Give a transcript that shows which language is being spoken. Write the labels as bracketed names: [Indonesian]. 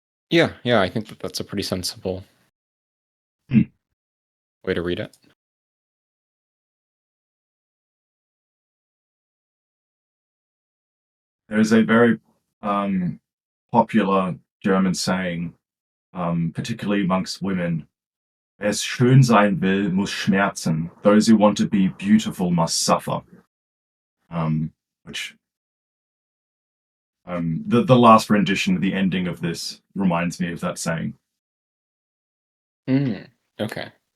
[English] Yeah, I think that's a pretty sensible way to read it. There's a very popular German saying, particularly amongst women. [German] Wer es schön sein will, muss schmerzen. [English] Those who want to be beautiful must suffer. Which the last rendition, the ending of this, reminds me of that saying. Okay.